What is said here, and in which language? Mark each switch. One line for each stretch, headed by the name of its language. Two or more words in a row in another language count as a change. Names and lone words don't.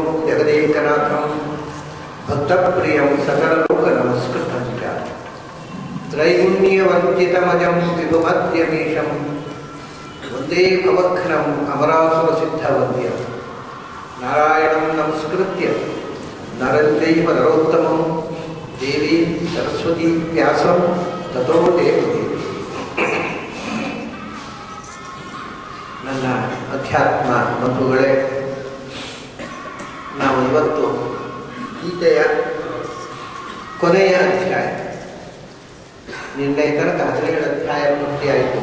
Sanskrit: जगदेकनाथं भक्तप्रियं सकललोकनमस्कृतं च त्रैगुण्यवर्जितमजं विभुमध्यमीशं वन्दे भवघ्नम् अमरासुरसिद्धवन्द्यं नारायणं नमस्कृत्य नरं चैव नरोत्तमं देवीं सरस्वती व्यासं ततो जयति.
Kannada: ನನ್ನ ಅಧ್ಯಾತ್ಮ ಬಂಧುಗಳೇ, ನಾವು ಇವತ್ತು ಗೀತೆಯ ಕೊನೆಯ ಅಧ್ಯಾಯ, ನಿನ್ನೆ ತನಕ 17 ಅಧ್ಯಾಯ ಪೂರ್ತಿಯಾಯಿತು.